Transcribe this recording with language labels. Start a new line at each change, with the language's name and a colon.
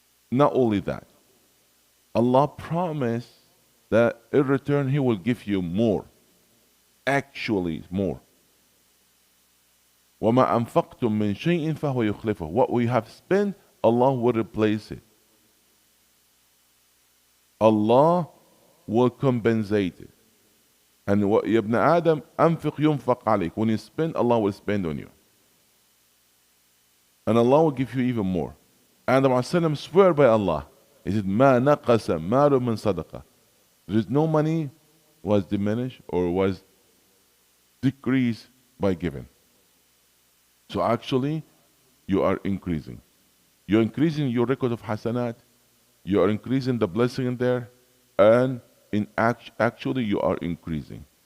English: Not only that, Allah promised that in return He will give you more. Actually more.
Arabic: وَمَا أَنفَقْتُم مِّن شَيْءٍ فَهُوَ يُخْلِفُهُ.
English: What we have spent, Allah will replace it. Allah will compensate it.
Arabic: And يا ابن آدم أنفق ينفق عليك.
English: When you spend, Allah will spend on you. And Allah will give you even more. And the Prophet swear by Allah. He said,
Arabic: مَا نَقَسَ مَالٌ مِّن صَدَقَةٍ.
English: There is no money was diminished or was decreased by giving. So actually, you are increasing. You're increasing your record of hasanat. You are increasing the blessing in there. And actually, you are increasing.